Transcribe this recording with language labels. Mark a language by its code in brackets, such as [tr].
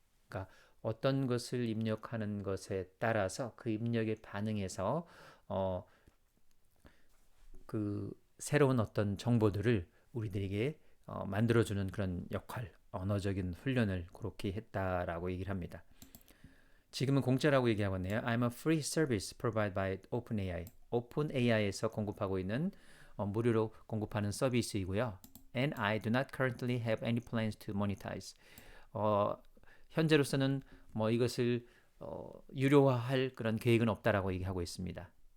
[ko] 그러니까 어떤 것을 입력하는 것에 따라서 그 입력에 반응해서 그 새로운 어떤 정보들을 우리들에게 만들어주는 그런 역할, 언어적인 훈련을 그렇게 했다라고 얘기를 합니다. 지금은 공짜라고 얘기하고 있네요. [en] I'm a free service provided by OpenAI. [ko] OpenAI에서 공급하고 있는 무료로 공급하는 서비스이고요. [en] And I do not currently have any plans to monetize. [ko] 현재로서는 뭐 이것을 유료화할 그런 계획은 없다라고 얘기하고 있습니다.